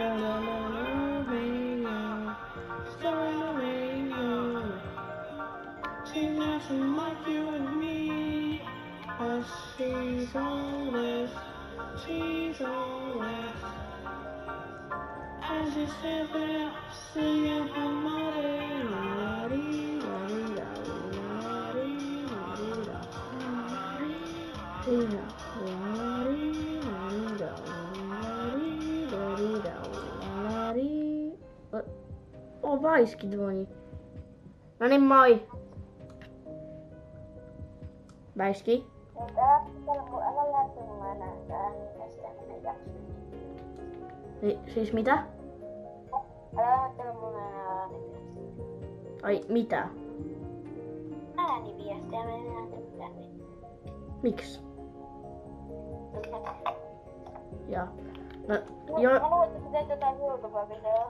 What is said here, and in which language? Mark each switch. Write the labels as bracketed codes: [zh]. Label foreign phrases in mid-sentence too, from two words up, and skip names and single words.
[en] She's nothing like you and me, but she's always. As you said that, singing her mother. [pl] O, Bajski dzwoni. No nie mój. Bajski? Teraz telefon, ale lecę na [fi] Siis mitä? Älä lähettele mulle enää ääniviestiä. Ai mitä? Ääniviestiä, mä en enää tykkää niitä. Miksi? Tykkää. Ja. No, Mä luulen, että sä teet jotain YouTube-videoa.